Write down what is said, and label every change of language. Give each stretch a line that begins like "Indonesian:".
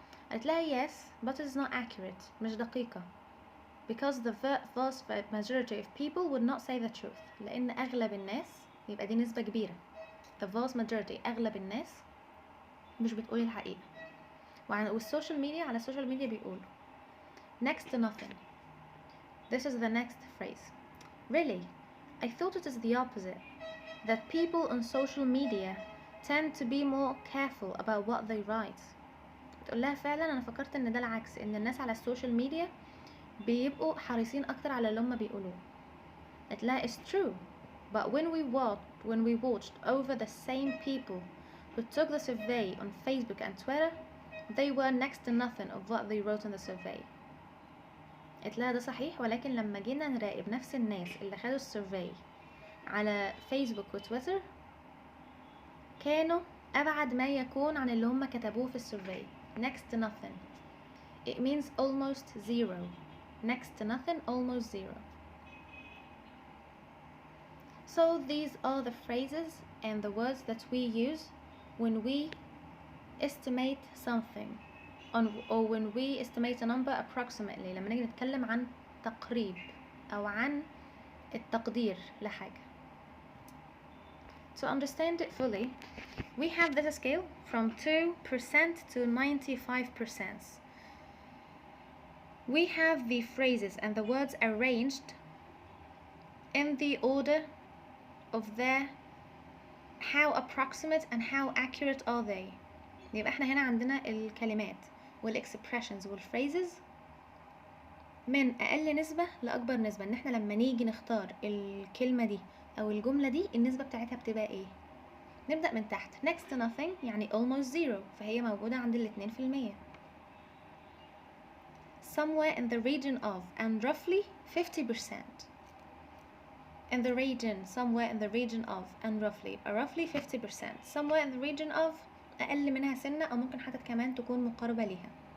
Arabic: قالت لها
English: yes, but it is not accurate،
Arabic: مش دقيقة،
English: because the vast majority of people would not say the truth.
Arabic: لأن أغلب الناس، يبقى دي نسبة كبيرة.
English: The vast majority،
Arabic: أغلب الناس مش بتقول الحقيقة. والسوشيال ميديا، على السوشيال ميديا بيقولوا
English: next to nothing. This is the next phrase. Really, I thought it is the opposite, that people on social media tend to be more careful about what they write.
Arabic: بتقول لها فعلا أنا فكرت إن ده العكس، إن الناس على السوشيال ميديا بيبقوا حريصين أكتر على اللي هم بيقولوه. قالت لها
English: it's true, but when we watched over the same people who who took the survey on Facebook and Twitter, they were next to nothing of what they wrote in the survey.
Arabic: قلت لها ده صحيح، ولكن لما جينا نراقب نفس الناس اللي خدوا السيرفي على فيسبوك وتويتر كانوا أبعد ما يكون عن اللي هم كتبوه في السيرفي.
English: next to nothing. It means almost zero. Next to nothing, almost zero. So these are the phrases and the words that we use when we estimate something or when we estimate a number approximately.
Arabic: لما نيجي نتكلم عن تقريب أو عن التقدير لحاجة.
English: To understand it fully, we have this scale from 2% to 95%. We have the phrases and the words arranged in the order of their how approximate and how accurate are they.
Arabic: يبقى احنا هنا عندنا الكلمات والexpressions والphrases من أقل نسبة لأكبر نسبة. ان احنا لما نيجي نختار الكلمة دي أو الجملة دي النسبة بتاعتها بتبقى ايه. نبدأ من تحت.
English: next to nothing يعني almost zero،
Arabic: فهي موجودة عند 2%.
English: somewhere in the region of and roughly 50%. in the region, somewhere in the region of and roughly 50%. somewhere in the region of
Arabic: أقل منها سنة أو ممكن حتى كمان تكون مقاربة ليها.